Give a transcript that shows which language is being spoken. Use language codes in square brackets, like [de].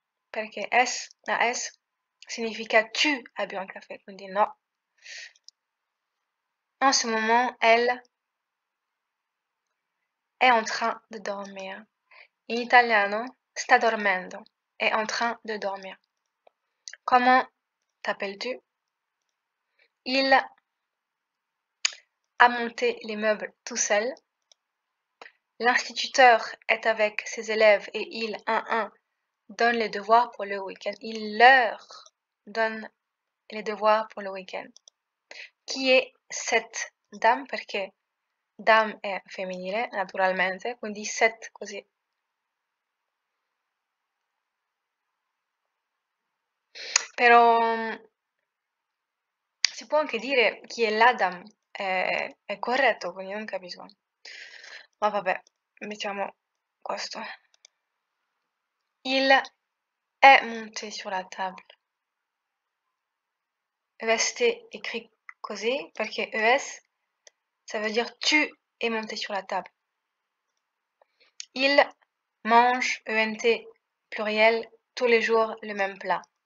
[it] Perché S, la S significa [fr] tu as bu un café, [it] quindi no. [fr] En ce moment, elle [it] è [fr] en train de dormir. [it] In italiano, sta dormendo, è [fr] en train de dormir. Comment t'appelles-tu? Il a monté les meubles tout seul. L'instituteur est avec ses élèves et il, donne les devoirs pour le week-end. Il leur donne les devoirs pour le week-end. [it] Chi è [fr] cette dame? [it] Perché dame è femminile, naturalmente, quindi set così. Però si può anche dire chi è [fr] la dame, [it] è corretto, quindi non capisco. Ma vabbè, mettiamo questo. [fr] Il est monté sur la table. EST écrit [it] così perché [fr] ES, ça veut dire tu es monté sur la table. Il mange, ENT pluriel, tous les jours le même plat.